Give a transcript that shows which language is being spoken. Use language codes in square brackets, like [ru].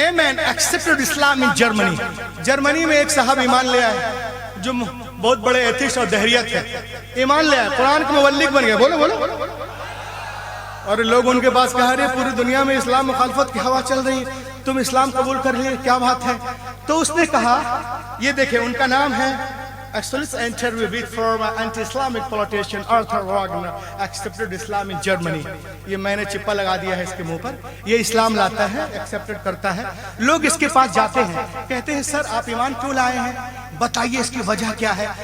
[en] A man accepted Islam in Germany. [hi] Germany में एक साहब ईमान ले आए जो बहुत बड़े एथिस्ट और दहरियत है, ईमान ले आए, कुरान के मुवल्लिग बन गए। बोलो बोलो। और लोग उनके पास कह रहे पूरी दुनिया में इस्लाम मुखालफत की हवा चल रही है, तुम इस्लाम कबूल कर लिए, क्या बात है? तो उसने कहा, ये देखे उनका नाम है [en] Excellent interview with former anti-Islamic politician Arthur Wagner, accepted Islam in Germany. [hi] ये मैंने चिप्पा लगा दिया है इसके मुंह पर। ये इस्लाम लाता है, एक्सेप्टेड करता है। लोग इसके पास जाते हैं, कहते हैं सर आप ईमान क्यों लाए हैं, बताइए इसकी वजह क्या है।